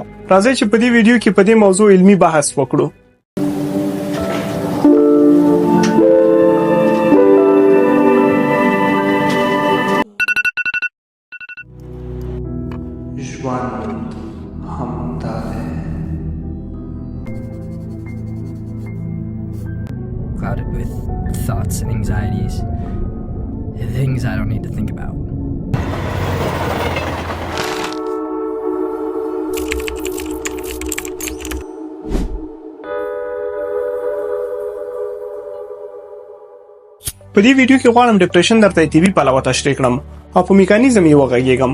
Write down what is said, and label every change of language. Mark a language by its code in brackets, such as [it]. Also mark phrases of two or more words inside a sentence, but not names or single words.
[ps] راځئ چې په دې ویډیو کې په دې موضوع علمي بحث وکړو. ژوند همدا دی. [en] Clouded with thoughts and anxieties, things I don't need to think about. [ps] په دې ویډیو کې غواړم ډیپریشن درته طبي پلوه تشریح کړم او په میکانیزم یې وغږیږم.